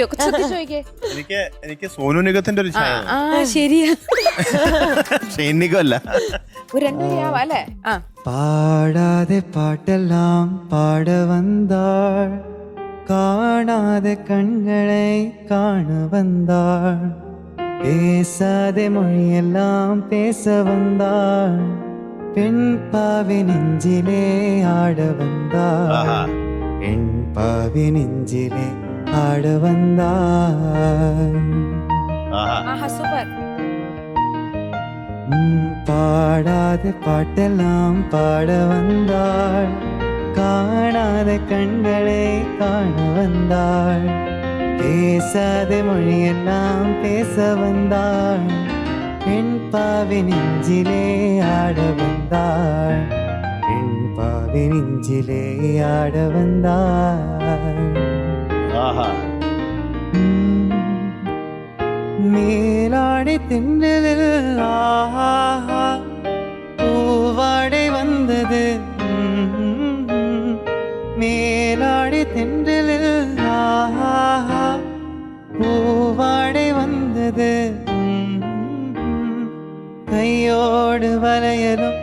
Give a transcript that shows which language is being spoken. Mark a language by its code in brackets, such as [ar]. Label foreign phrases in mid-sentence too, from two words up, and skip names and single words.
[ml] എനിക്ക് സോനു നിഗത്തിന്റെ ഒരു ശരിയാ. ഷൈൻ നിഗം അല്ല, ഒരു 2 അല്ലേ? [ta] பாடாதே பாட்டெல்லாம் பாட വந்தாள், காணாதே கண்ணுகளே காண വந்தாள், பேசாதே மொழியெல்லாம் பேச வந்தாள், பெண் பாவி நெஞ்சிலே ஆட வந்தாள், பெண் பாவி நெஞ்சிலே ஆட வந்தாள். [ml] സൂപ്പർ. [ta] பாடாத பாட்டெல்லாம் பாட வந்தாள், காணாதே கண்ணுகளே காண വந்தாள், பேசாத மொழியெல்லாம் பேச வந்தாள், பெண் பாவி நெஞ்சிலே ஆட வந்தாள், பெண் பாவி நெஞ்சிலே ஆட வந்தாள். மேலாடை தென்றலில் பூவாடை வந்தது, மேலாடை தென்றலில் பூவாடை வந்தது, கையோடு வளையலும்